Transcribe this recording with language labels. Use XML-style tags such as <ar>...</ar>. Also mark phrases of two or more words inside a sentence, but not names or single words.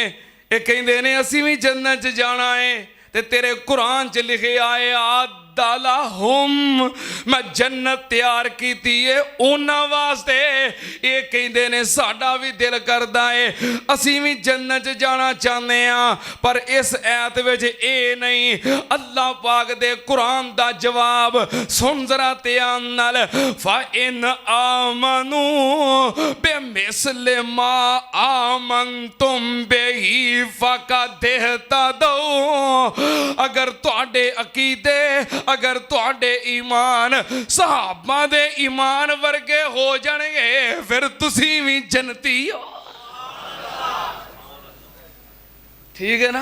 <pa>یہ کہندے نے اسیں بھی جنت چ جانا ہے تے تیرے قرآن چ لکھے آئے اعدلہم، میں جنت تیار کی ہے انہاں واسطے. یہ کہندے نے ساڈا بھی دل کردا ہے اسیں بھی جنت چ جانا چاہتے ہیں، پر اس آیت وچ یہ نہیں. اللہ پاک دے قرآن دا جواب سن ذرا دھیان نال.</pa> <ar>فإن آمنوا بمثل ما آمنتم به فقد اهتدوا,</ar> <pa>اگر تہاڈے عقیدے، اگر تہاڈے ایمان صحابہ دے ایمان ورگے ہو جانگے پھر تسی بھی جنتی ہو.</pa> <ur>ٹھیک ہے نا?</ur>